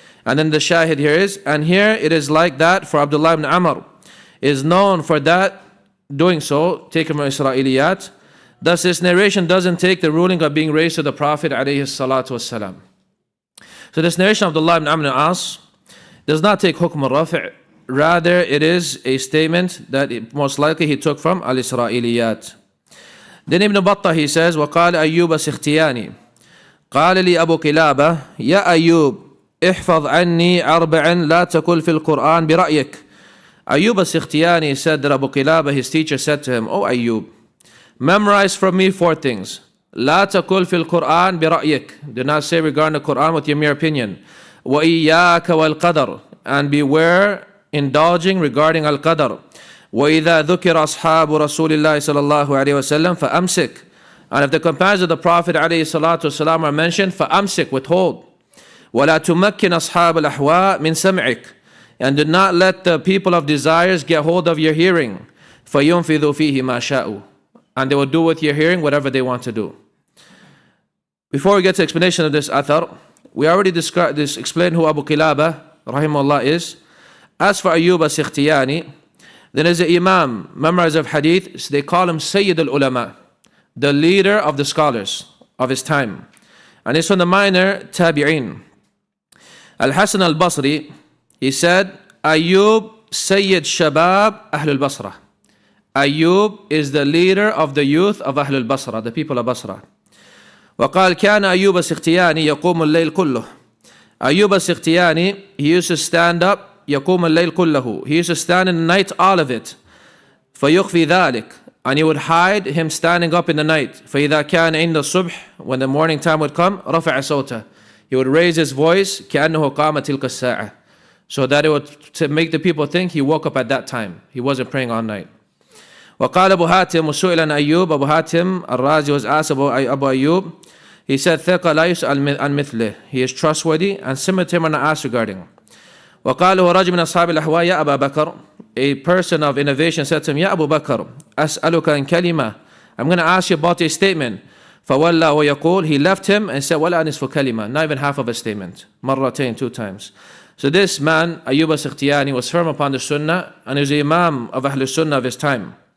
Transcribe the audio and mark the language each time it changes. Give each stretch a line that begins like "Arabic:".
English: And then the shahid here is, and here it is like that for Abdullah ibn Amr, is known for that, doing so, taken from Isra'iliyat. Thus this narration doesn't take the ruling of being raised to the Prophet ﷺ. So this narration of Abdullah ibn Amr al-As does not take hukm al-rafi'. Rather, it is a statement that most likely he took from al-Isra'iliyat. Then Ibn Battah, he says,
Arabic: وَقَالَ أَيُّوبَ سِخْتِيَانِ قَالَ لِي أَبُو كِلَابَةَ يَا أَيُّوبَ احفظ عني أربعا لا تقل في القرآن برأيك.
English: Ayyub al-Sikhtiyani said that Abu Qilaba, his teacher, said to him, O Ayyub, memorize from me 4 things.
Arabic: لا تقل في القرآن برأيك.
English: Do not say regarding the Quran with your mere opinion.
Arabic: وإياك والقدر.
English: And beware indulging regarding al-qadr.
Arabic: وإذا ذكر أصحاب رسول الله صلى الله عليه وسلم فأمسك.
English: And if the companions of the Prophet عليه الصلاة والسلام are mentioned,
Arabic: فأمسك,
English: withhold.
Arabic: ولا تمكن أصحاب الأحواء من سمعك.
English: And do not let the people of desires get hold of your hearing.
Arabic: فَيُنْفِذُوا فِيهِ مَا شَاءُوا.
English: And they will do with your hearing whatever they want to do. Before we get to explanation of this athar, we already explained who Abu Qilaba, rahimahullah, is. As for Ayyub al-Sikhtiyani, then as an imam, memorizer of hadith, so they call him Sayyid al-Ulama, the leader of the scholars of his time. And it's from the minor tabi'in. Al-Hasan al-Basri, he said,
Arabic: Ayyub Sayyid Shabab Ahlul Basra.
English: Ayyub is the leader of the youth of Ahlul Basra, the people of Basra.
Arabic: وقال كان أيوب السختياني يقوم الليل كله.
English: Ayyub al-Sikhtiyani, he used to stand up,
Arabic: يقوم الليل كله.
English: He used to stand in the night, all of it.
Arabic: فيخفي ذلك.
English: And he would hide him standing up in the night.
Arabic: فإذا كان عند الصبح,
English: when the morning time would come,
Arabic: رفع صوته.
English: He would raise his voice,
Arabic: كأنه قام تلك الساعة.
English: So that it would to make the people think he woke up at that time. He wasn't praying all night.
Arabic: وقال أبو هاتم وسئل عن أيوب.
English: Abu Hatim al-Razi was asked about Abu Ayyub. He said,
Arabic: ثقة لا يسأل عن مثله.
English: He is trustworthy and similar to him are not asked regarding.
Arabic: وقال هو رجل من أصحاب الأحواء يا أبا بكر.
English: A person of innovation said to him,
Arabic: يا أبو بكر أسألك عن كلمة.
English: I'm going to ask you about a statement.
Arabic: فولى ويقول.
English: He left him and said,
Arabic: ولا نصف كلمة.
English: Not even half of a statement.
Arabic: مرتين,
English: 2 times. So this man, Ayyub al-Sikhtiyani, was firm upon the Sunnah and he was the Imam of Ahlul Sunnah of his time.